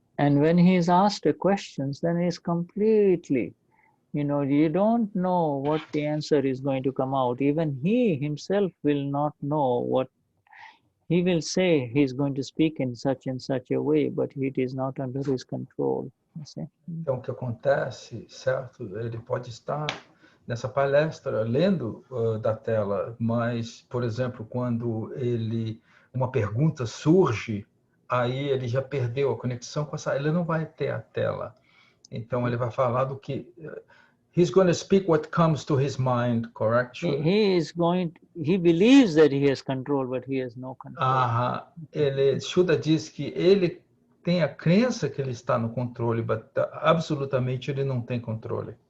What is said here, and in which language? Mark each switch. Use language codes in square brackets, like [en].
[en] And when he is asked a question, then he's completely, you know, you don't know what the answer is going to come out. Even he himself will not know what he will say. He's going to speak in such and such a way, but it is not under his control. You see? [pt] Então, o que acontece, certo? Ele pode estar nessa palestra lendo da tela, mas, por exemplo, quando uma pergunta surge, aí ele já perdeu a conexão com ele não vai ter a tela. Então ele vai falar do que [en] he's going to speak what comes to his mind, correct? He believes that he has control, but he has no control. [pt] Shuddha diz que ele tem a crença que ele está no controle, mas absolutamente ele não tem controle.